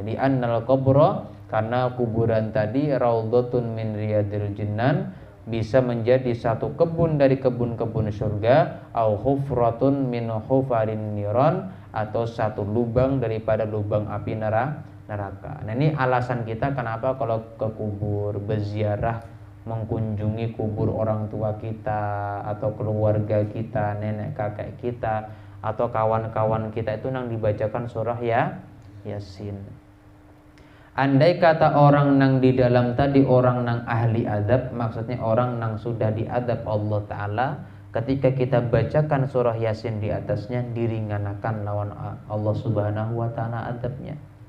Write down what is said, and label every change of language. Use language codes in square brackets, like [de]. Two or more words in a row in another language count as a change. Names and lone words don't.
[ar] لأن القبر, [id] karena kuburan tadi, [ar] روضة من رياض الجنان, [id] bisa menjadi satu kebun dari kebun-kebun surga, [ar] أو حفرة من حفر النيران, [id] atau satu lubang daripada lubang api neraka. Nah, ini alasan kita kenapa kalau ke kubur, berziarah, mengunjungi kubur orang tua kita atau keluarga kita, nenek kakek kita atau kawan-kawan kita, itu nang dibacakan surah Yasin. Andai kata orang nang di dalam tadi orang nang ahli adab, maksudnya orang nang sudah diadab Allah Ta'ala, ketika kita bacakan surah Yasin di atasnya, diringanakan lawan Allah [ar] سبحانه وتعالى [id] adabnya.